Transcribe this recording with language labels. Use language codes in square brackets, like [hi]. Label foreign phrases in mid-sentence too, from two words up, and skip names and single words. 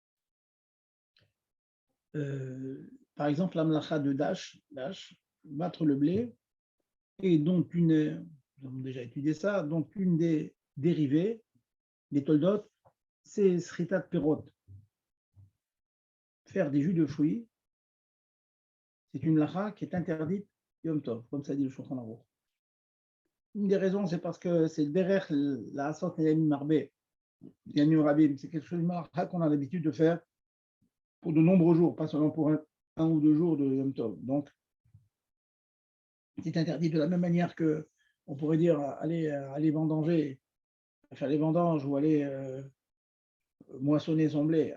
[fr] Par exemple, la melacha de dash, battre le blé, et dont nous avons déjà étudié ça, donc une des dérivées, des toldot, c'est [he] סחיטת פירות. [fr] Faire des jus de fruits, c'est une lacha qui est interdite Yom Tov, comme ça dit le Shulchan Aruch. Une des raisons, c'est parce que c'est le derech, [he] לעשות ימים מרבה, ימים רבים, [fr] c'est quelque chose de lacha qu'on a l'habitude de faire pour de nombreux jours, pas seulement pour un ou deux jours de Yom Tov. Donc, c'est interdit de la même manière que on pourrait dire aller vendanger, faire les vendanges ou aller moissonner son blé.